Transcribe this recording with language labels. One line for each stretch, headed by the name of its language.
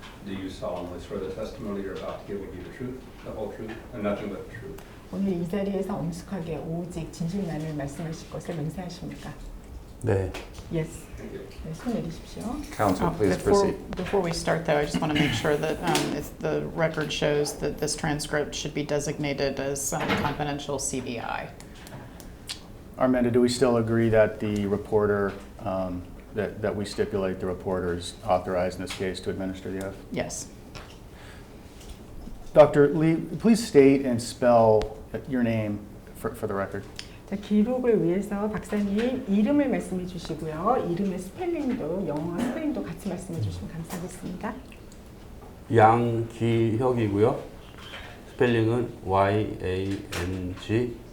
English: Do you solemnly swear the testimony you're about to give will be the truth, the whole truth, and nothing but the truth?
Korean: 오늘 이 자리에서 엄숙하게 오직 진실만을 말씀하실 것을 맹세하십니까? 네.
English: Yes. Thank you.
Korean: 네, 손 내리십시오.
English: Counsel, please proceed. Before we start, though, I just want to make sure that the record shows that this transcript should be designated as confidential CBI. Arminda, do we still agree that the reporter, that we stipulate the reporter is authorized in this case to administer the oath? Yes. Dr. Lee, please state and spell your name for the record.
Korean: 자, 기록을 위해서 박사님 이름을 말씀해 주시고요. 이름의 스펠링도, 영어 스펠링도 같이 말씀해 주시면 감사하겠습니다. 양기혁이고요. 스펠링은 YANGGIHYEOK.